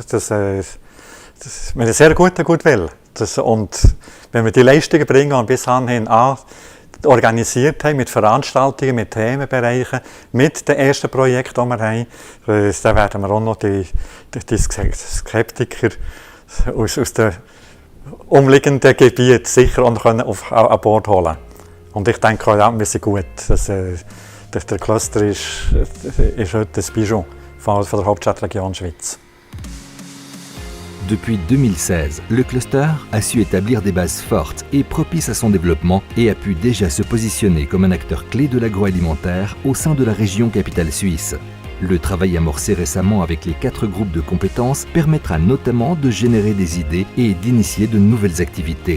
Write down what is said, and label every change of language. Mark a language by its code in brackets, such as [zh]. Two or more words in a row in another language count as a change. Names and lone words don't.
[de] Das wir haben sehr guten Goodwill. Und wenn wir die Leistungen bringen und bis anhin organisiert haben, mit Veranstaltungen, mit Themenbereichen, mit den ersten Projekten, die wir haben, dann werden wir auch noch die Skeptiker aus den umliegenden Gebieten sicher an Bord holen. Und ich denke, ja, wir sind gut. Der Cluster ist heute das Bijou von der Hauptstadtregion Schweiz. [fr] Depuis 2016, le cluster a su établir des bases fortes et propices à son développement et a pu déjà se positionner comme un acteur clé de l'agroalimentaire au sein de la région capitale suisse. Le travail amorcé récemment avec les 4 groupes de compétences permettra notamment de générer des idées et d'initier de nouvelles activités.